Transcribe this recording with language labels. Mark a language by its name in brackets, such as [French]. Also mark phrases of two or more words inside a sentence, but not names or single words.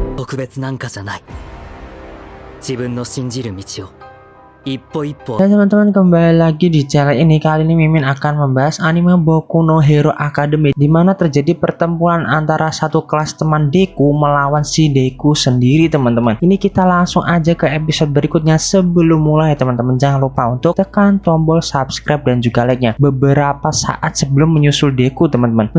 [Japanese] 特別なんかじゃない。自分の信じる道を一歩一歩。 [Indonesian] Dan teman-teman, kembali lagi di channel ini. Kali ini Mimin akan membahas anime Boku no Hero Academy, di mana terjadi pertempuran antara satu kelas teman Deku melawan si Deku sendiri, teman-teman. Ini kita langsung aja ke episode berikutnya. Sebelum mulai, teman-teman jangan lupa untuk tekan tombol subscribe dan juga like-nya beberapa saat sebelum menyusul Deku, teman-teman.